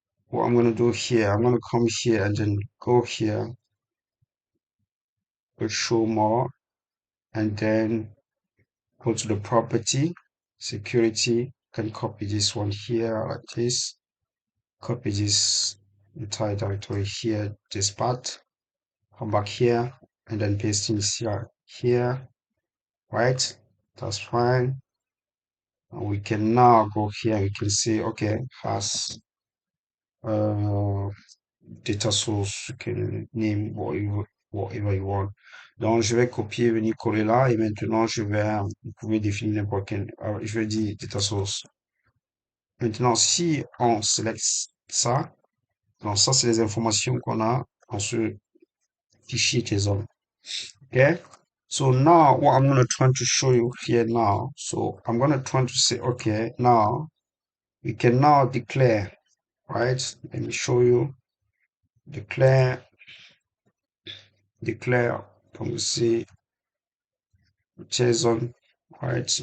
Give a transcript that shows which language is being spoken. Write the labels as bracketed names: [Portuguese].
[English] what I'm going to do here, I'm going to come here and then go here, go show more, and then go to the property, security, can copy this one here like this, copy this entire directory here, this part, come back here, and then paste in here, right? That's fine. And we can now go here, we can see, okay, has uh, data source, you can name whatever you want. [French] Donc, je vais copier, venir coller là, et maintenant, vous pouvez définir n'importe quel, je vais dire data source. Maintenant, si on sélectionne ça, donc ça, c'est les informations qu'on a dans ce fichier JSON. [English] Okay? So now, what I'm going to try to show you here now, so I'm going to try to say, okay, now, we can now declare, right? Let me show you, declare, can we see JSON, right?